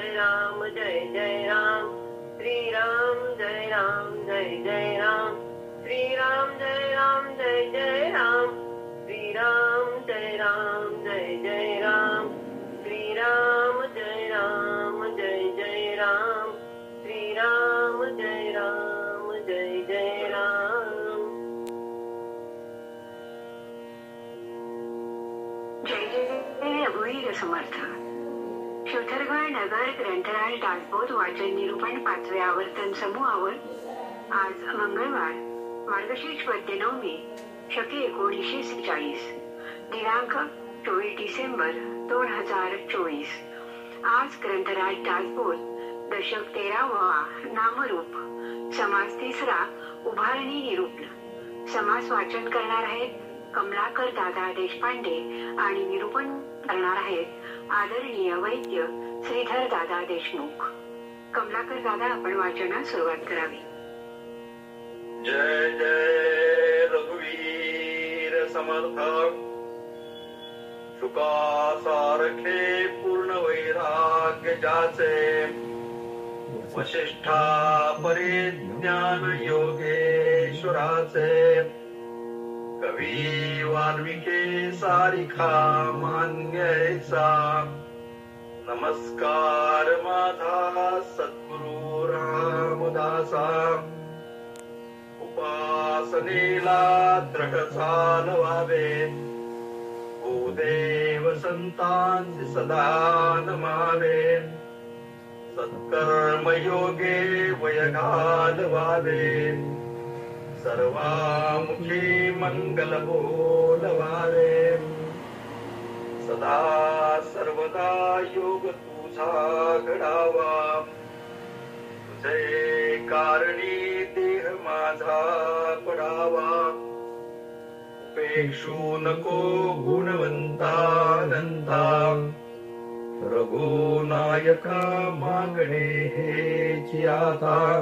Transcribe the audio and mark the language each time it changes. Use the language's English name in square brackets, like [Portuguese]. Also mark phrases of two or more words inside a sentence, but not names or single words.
[Marathi] जय जय राम श्रीराम जय जय राम श्रीराम जय जय राम श्रीराम जय जय राम श्रीराम जय जय राम श्रीराम जय जय राम. जय जय रघुवीर समर्थ. श्रुतरगड नगर ग्रंथराज दासबोध वाचन निरूपण 5वे आवर्तन समूहावर आज मंगळवार मार्गशीर्ष वद्य नवमी शके 1946 दिनांक 24 डिसेंबर 2024. आज ग्रंथराज दासबोध दशक 13वा नामरूप समास 3रा उभारणी निरूपण. समास वाचन करणार आहेत कमलाकर दादा देशपांडे आणि निरूपण करणार आहेत आदरणीय वैद्य श्रीधर दादा देशमुख. कमलाकर दादा आपण वाचनास सुरुवात करावी. जय जय रघुवीर समर्थ. सुखासारखे पूर्ण वैराग्य जाचे वशिष्ठा परिज्ञान योगेश्वराचे कवी वाल्मिके सारिखा मान्यचा नमस्कार माझा सद्गुरु रामदासा उपासनेला दृढ चालवावे भूदेव संतांचे सदा नमावे सत्कर्मयोगे वय घालवावे सर्वामुखी मंगल बोलवावे सदा सर्वदा योग तुझा घडावा तुझे कारणी देह माझा पडावा उपेक्षू नको गुणवंतानंता रघुनायका मागणे हेची आता